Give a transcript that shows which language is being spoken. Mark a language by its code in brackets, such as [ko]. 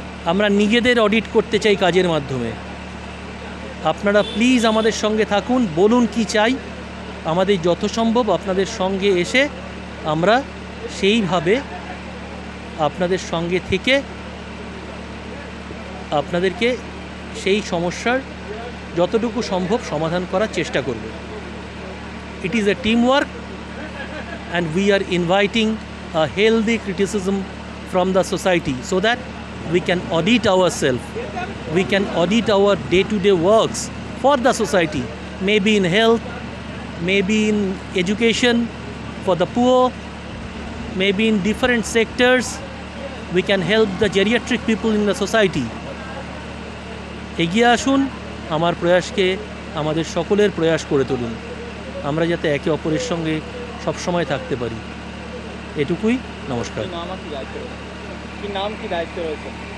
[bn] আমরা নিজেদের অডিট করতে চাই কাজের মাধ্যমে। আপনারা প্লিজ আমাদের সঙ্গে থাকুন, বলুন কি চাই, আমাদের যথাসম্ভব আপনাদের সঙ্গে এসে আমরা সেইভাবে আপনাদের সঙ্গে থেকে আপনাদেরকে সেই সমস্যার যতটুকু সম্ভব সমাধান করার চেষ্টা করব। [en] It is a teamwork and we are inviting a healthy criticism from the society so that we can audit ourselves, we can audit our day-to-day works for the society, maybe in health, maybe in education for the poor, maybe in different sectors we can help the geriatric people in the society. [bn] এগিয়ে আসুন, আমার প্রয়াসকে আমাদের সকলের প্রয়াস করে তুলুন, আমরা যাতে একে অপরের সঙ্গে সবসময় থাকতে পারি। এটুকুই। নমস্কার। কি নাম কি দায়িত্ব রয়েছে?